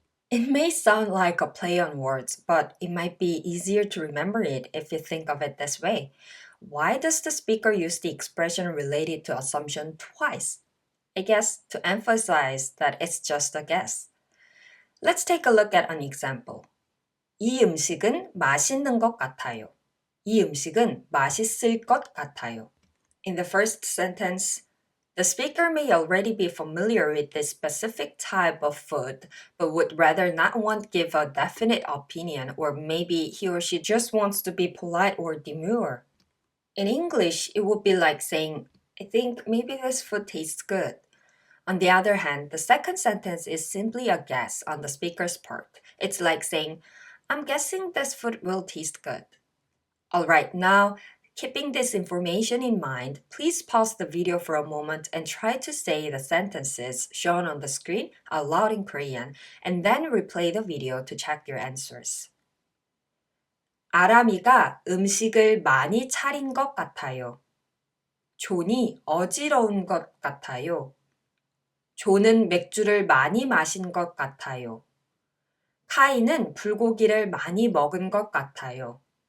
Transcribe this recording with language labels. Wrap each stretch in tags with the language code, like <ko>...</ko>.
<en>It may sound like a play on words, but it might be easier to remember it if you think of it this way. why does the speaker use the expression related to assumption twice? I guess to emphasize that it's just a guess. Let's take a look at an example.</en> <ko>이 음식은 맛있는 것 같아요. 이 음식은 맛있을 것 같아요.</ko> <en>In the first sentence, the speaker may already be familiar with this specific type of food, but would rather not want to give a definite opinion, or maybe he or she just wants to be polite or demure. In English, it would be like saying, I think maybe this food tastes good. On the other hand, the second sentence is simply a guess on the speaker's part. It's like saying, I'm guessing this food will taste good. Alright, now, keeping this information in mind, please pause the video for a moment and try to say the sentences shown on the screen aloud in Korean, and then replay the video to check your answers.</en> <ko>아람이가 음식을 많이 차린 것 같아요. 존이 어지러운 것 같아요. 존은 맥주를 많이 마신 것 같아요. 카이는 불고기를 많이 먹은 것 같아요.</ko>